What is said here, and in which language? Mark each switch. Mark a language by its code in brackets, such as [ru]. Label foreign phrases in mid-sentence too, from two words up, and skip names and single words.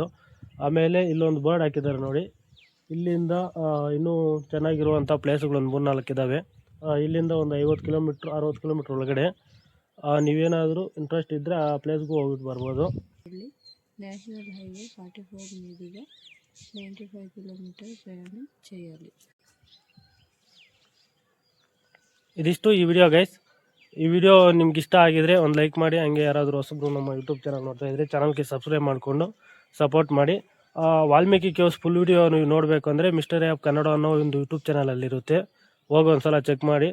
[kn] ಆಮೇಲೆ ಇಲ್ಲೊಂದು ಬೋರ್ಡ್ ಹಾಕಿದ್ದಾರೆ ನೋಡಿ. ಇಲ್ಲಿಂದ ಇನ್ನೂ ಚೆನ್ನಾಗಿರುವಂಥ ಪ್ಲೇಸ್ಗಳೊಂದು 3-4 ಇದ್ದಾವೆ. ಇಲ್ಲಿಂದ ಒಂದು 50 ಕಿಲೋಮೀಟ್ರ್ 60 ಕಿಲೋಮೀಟ್ರ್ ಒಳಗಡೆ. ನೀವೇನಾದರೂ ಇಂಟ್ರೆಸ್ಟ್ ಇದ್ದರೆ ಆ ಪ್ಲೇಸ್ಗೂ ಹೋಗ್ಬಿಟ್ಟು ಬರ್ಬೋದು. ಇಲ್ಲಿ ನ್ಯಾಷನಲ್ ಹೈವೇ [te] 44 మీదుగా 95 కిలోమీటర్ ప్రయాణం చేయాలి. [kn] ಇದಿಷ್ಟು ಈ [en] video guys. [kn] ಈ ವಿಡಿಯೋ ನಿಮ್ಗೆ ಇಷ್ಟ ಆಗಿದರೆ ಒಂದು ಲೈಕ್ ಮಾಡಿ. ಹಂಗೆ ಯಾರಾದರೂ ಹೊಸಬ್ರು ನಮ್ಮ ಯೂಟ್ಯೂಬ್ ಚಾನಲ್ ನೋಡ್ತಾ ಇದ್ದರೆ ಚಾನಲ್ಗೆ ಸಬ್ಸ್ಕ್ರೈಬ್ ಮಾಡಿಕೊಂಡು ಸಪೋರ್ಟ್ ಮಾಡಿ. ವಾಲ್ಮೀಕಿ ಕೇವ್ಸ್ [en] full video [kn] ನೀವು ನೋಡಬೇಕು ಅಂದರೆ ಮಿಸ್ಟರ್ ಆಫ್ ಕನ್ನಡ ಅನ್ನೋ ಒಂದು ಯೂಟ್ಯೂಬ್ ಚಾನಲಲ್ಲಿರುತ್ತೆ, ಹೋಗಿ ಒಂದು ಸಲ ಚೆಕ್ ಮಾಡಿ.